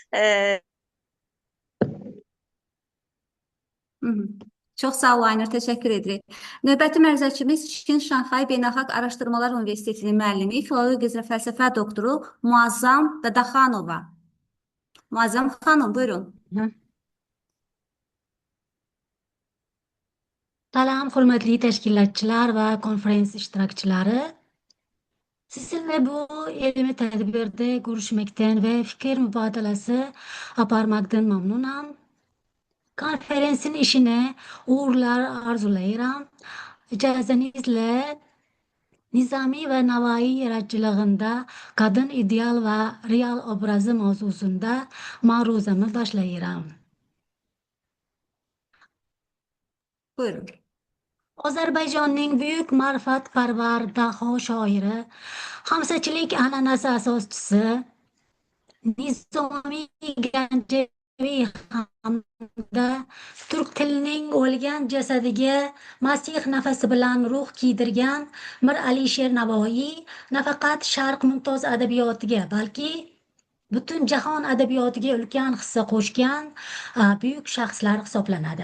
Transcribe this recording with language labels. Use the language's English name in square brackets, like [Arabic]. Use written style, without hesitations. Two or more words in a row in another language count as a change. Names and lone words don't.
[Azerbaijani] Çox sağ ol Aynur, təşəkkür edirik. Növbəti məruzəçimiz Çin Şanxay Beynəlxalq Araşdırmalar Universitetinin müəllimi, filologiya üzrə fəlsəfə doktoru Muazzam Dadaxanova. Muazzam xanım, buyurun. Salam, [Uzbek] hurmatli tashkilotchilar va konferens ishtirokchilari. [Azerbaijani] Sizinle bu ilmi tadbirda görüşmekten ve fikir mübadelesi yaparmaktan memnunam. Konferensin işine uğurlar arzulayıram. İcazenizle Nizami ve Navai yaratıcılığında kadın ideal ve real obrazı mavzusunda ma'ruzamı başlayıram. Buyurun. [Uzbek] Ozarbayjonning buyuk ma'rifatparvar daho shoiri, hamsachilik an'anasi asoschisi, Nizomiy Ganjaviy hamda turk tilining o'lgan jasadiga masih nafasi bilan ruh kiydirgan Mir Alisher Navoiy nafaqat Sharq mumtoz adabiyotiga, balki butun jahon adabiyotiga ulkan hissa qo'shgan buyuk shaxslar hisoblanadi.